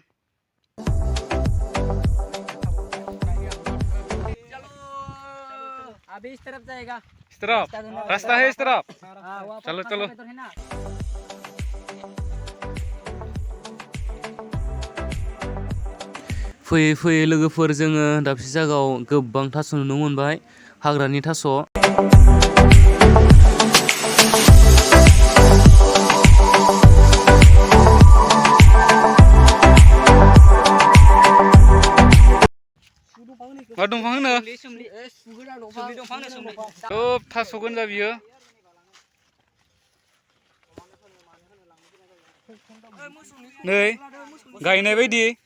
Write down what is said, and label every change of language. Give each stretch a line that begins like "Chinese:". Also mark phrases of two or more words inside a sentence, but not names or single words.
Hindi: अभी इस तरफ जाएगा इस तरफ रास्ता है इस तरफ चलो चलो
Bodo: फैयै फैयै लोगोफोर जोङो दाबसे जायगायाव गोबां थास' नुनो मोनबाय हाग्रानि थास' मा दंफां होनो सब थास' गोनजा बियो नै गायनाय बायदि